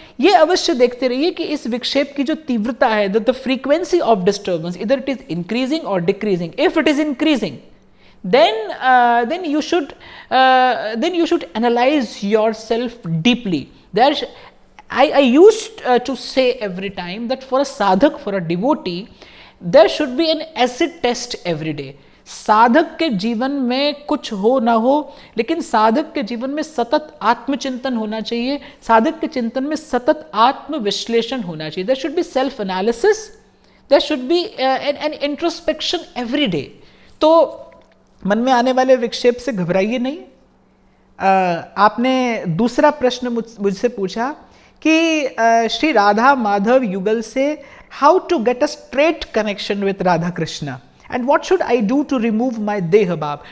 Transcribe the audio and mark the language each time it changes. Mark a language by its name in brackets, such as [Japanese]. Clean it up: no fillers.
[Hindi] ये अवश्य देखते रहिए कि इस विक्षेप की जो तीव्रता है, [English] the frequency of disturbance, [Hindi] इधर [English] it is increasing [Hindi] और decreasing. [English] If it is increasing, then you should analyze yourself deeply. I used to say every time that for a sadhak, for a devotee, there should be an acid test every day. [Hindi] साधक के जीवन में कुछ हो ना हो, लेकिन साधक के जीवन में सतत आत्मचिंतन होना चाहिए, साधक के चिंतन में सतत आत्मविश्लेषण होना चाहिए। [English] There should be self analysis, there should be an introspection every day. [Hindi] तो मन में आने वाले विक्षेप से घबराइए नहीं। आपने दूसरा प्रश्न मुझसे पूछा कि श्री राधा माधव युगल से [English] how to get a straight connection with Radha Krishna and what should I do to remove my [Hindi] देह भाव।